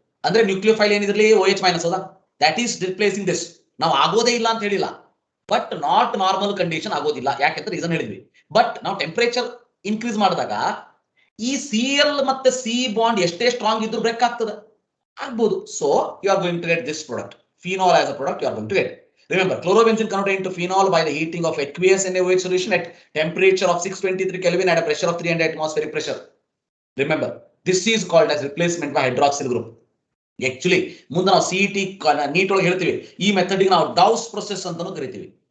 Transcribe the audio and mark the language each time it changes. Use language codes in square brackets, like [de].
[kn] ಅಂದ್ರೆ nucleophile ಏನಿದ್ರಲ್ಲಿ OH minus ಹೌದಾ, [en] That is replacing this. [kn] ನಾವು ಆಗೋದೇ ಇಲ್ಲ ಅಂತ ಹೇಳಿಲ್ಲ, [en] but not normal condition [kn] ಆಗೋದಿಲ್ಲ. ಯಾಕೆಂದ್ರೆ ರೀಸನ್ ಹೇಳಿದ್ವಿ. ಬಟ್ ನಾವು ಟೆಂಪರೇಚರ್ ಇನ್ಕ್ರೀಸ್ ಮಾಡಿದಾಗ ಈ Cl ಮತ್ತೆ C ಬಾಂಡ್ ಎಷ್ಟೇ ಸ್ಟ್ರಾಂಗ್ ಇದ್ರೂ ಬ್ರೇಕ್ ಆಗ್ಬೋದು. [en] So you are going to get this product, phenol as a product you are going to get. Remember, chlorobenzene converted into phenol by the heating of aqueous NaOH solution at temperature of 623 Kelvin at a pressure of 300 atmospheric pressure. Remember, this is called as replacement by hydroxyl group. [kn] Actually, ಮುಂದೆ ನಾವು CET neat ಒಳಗೆ ಹೇಳ್ತೀವಿ, ಈ method ನಾವು ಡೌಸ್ process ಅಂತಾನೂ ಕರಿತೀವಿ.